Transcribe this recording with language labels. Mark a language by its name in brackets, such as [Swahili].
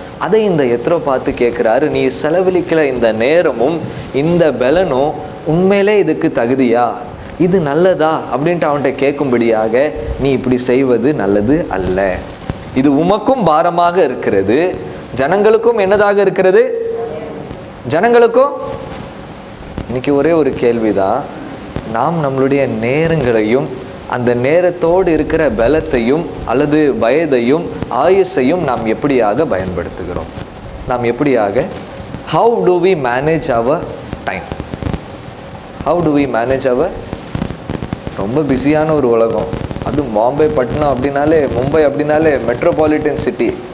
[Tamil] அதை இந்த எத்ரோ பார்த்து கேட்குறாரு, நீ செலவழிக்கிற இந்த நேரமும் இந்த பலனும் உண்மையிலே இதுக்கு தகுதியா, இது நல்லதா அப்படின்ட்டு அவன்கிட்ட கேட்கும்படியாக, நீ இப்படி செய்வது நல்லது அல்ல, இது உமக்கும் பாரமாக இருக்கிறது, ஜனங்களுக்கும் என்னதாக இருக்கிறது, ஜனங்களுக்கும். இன்னைக்கு ஒரே ஒரு கேள்விதான், நாம் நம்மளுடைய நேரங்களையும் அந்த நேரத்தோடு இருக்கிற பலத்தையும் அல்லது வயதையும் ஆயுசையும் நாம் எப்படியாக பயன்படுத்துகிறோம்? நாம் எப்படியாக, [English] how do we manage our time? How do we manage our? [Tamil] ரொம்ப பிஸியான ஒரு உலகம். அதுவும் பாம்பே, பட்னம் அப்படின்னாலே, மும்பை அப்படின்னாலே மெட்ரோபாலிட்டன் சிட்டி.